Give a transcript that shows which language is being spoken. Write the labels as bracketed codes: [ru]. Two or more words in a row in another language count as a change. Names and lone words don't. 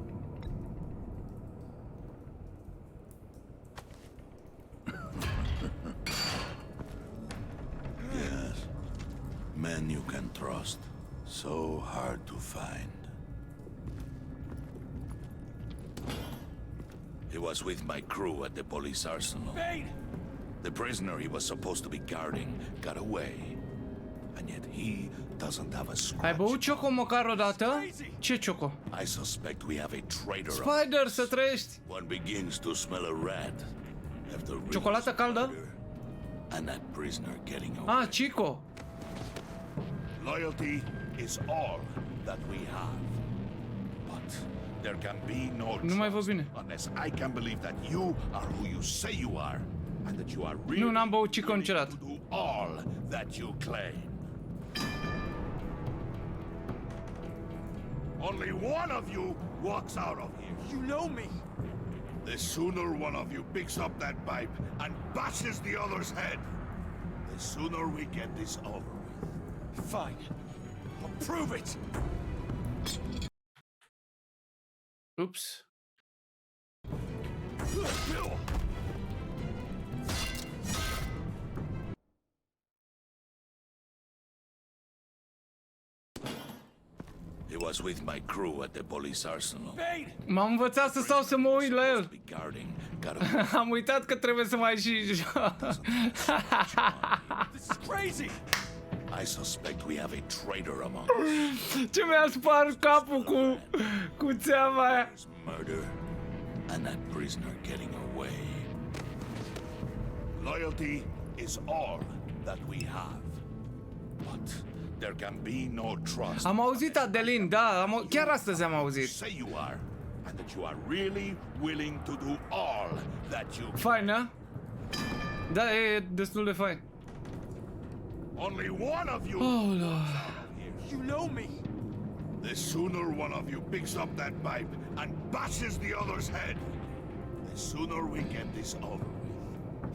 [en] Yes, men you can trust, so hard to find. He was with my crew at the police arsenal. Bane! The prisoner he was supposed to be guarding got away. And yet he doesn't have a scratch. [ro] Ai băut Choco măcar o dată? Ce Choco? [en] I suspect we have a traitor. Spider, [ro] să trăiești! [en] One begins to smell a rat. After [ro] Ciocolată caldă? [en] and that prisoner getting away. Ah, Chico! Loyalty is all that we have. But there can be no [ro] Nu mai văd bine. [en] unless I can believe that you are who you say you are, and that you are really [ro] Nu, n-am băut Chico niciodată. [en] do all that you claim. Only one of you walks out of here. You know me. The sooner one of you picks up that pipe and bashes the other's head, the sooner we get this over with. Fine. I'll prove it. Oops. He was with my crew at the police arsenal. [ro] M-am învățat să stau să mă uit la el. [en] Guarding, [ro] Am uitat că trebuie să mai și... [en] This is crazy. I suspect we have a traitor among us. [ro] Ce mi-a spart capul cu țeava aia. [en] Murder and that prisoner getting away. Loyalty is all that we have. But there can be no trust. [ro] Am auzit, Adelin, da, chiar astăzi am auzit. [en] Say you are, and that you are really willing to do all that you. [ro] Fain, a? Da, e destul de fain. [en] Only one of you. Oh, Lord. You know me. The sooner one of you picks up that pipe and bashes the other's head, the sooner we get this over with.